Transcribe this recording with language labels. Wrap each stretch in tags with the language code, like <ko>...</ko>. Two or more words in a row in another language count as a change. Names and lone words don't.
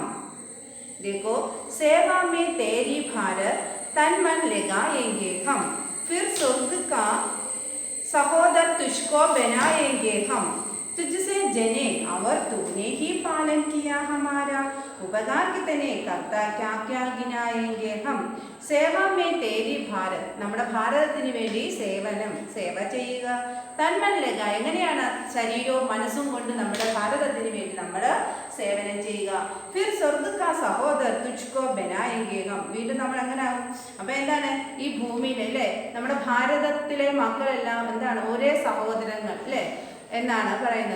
<hi>देखो सेवा में तेरी भारत तन मन लगाएंगे हम फिर स्वर्ग का सहोदर तुझको बनाएंगे हम. तुझसे जने और तूने ही पालन किया हमारा उपकार कितने करता क्या क्या गिनाएंगे हम. सेवा में तेरी भारत</hi> <ml>നമ്മുടെ ഭാരതത്തിന് വേണ്ടി സേവ ചെയ്യുക.</ml> <hi>तन मन लगा</hi> <ml>എങ്ങനെയാണ് ശരീരവും മനസ്സും കൊണ്ട് നമ്മുടെ ഭാരതത്തിന് വേണ്ടി നമ്മൾ സേവനം ചെയ്യുക.</ml> <hi>फिर स्वर्ग का सहोदर तुझको बनाएंगे हम.</hi> <ml>വീണ്ടും നമ്മൾ അങ്ങനെ ആകും. അപ്പോൾ എന്താണ് ഈ ഭൂമിയിൽ അല്ലേ നമ്മുടെ ഭാരതത്തിലെ മക്കളെല്ലാം എന്താണ് ഒരേ സഹോദരങ്ങൾ അല്ലേ എന്നാണ് പറയുന്നത്.</ml>